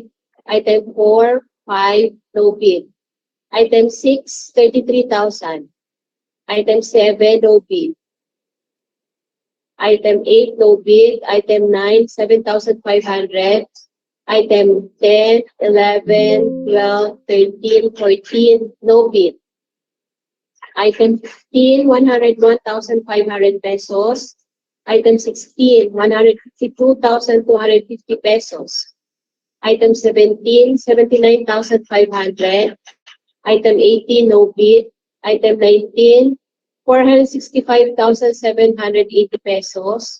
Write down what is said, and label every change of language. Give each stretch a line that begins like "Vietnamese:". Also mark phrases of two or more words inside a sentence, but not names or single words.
English: Item 4, 5, no bid. Item 6, 33,000. Item 7, no bid. Item 8, no bid. Item 9, 7,500. Item 10, 11, 12, 13, 14, no bid. Item 15, 101,500 pesos. Item 16, 152,250 pesos. Item 17, 79,500. Item 18, no bid. Item 19, 465,780 pesos.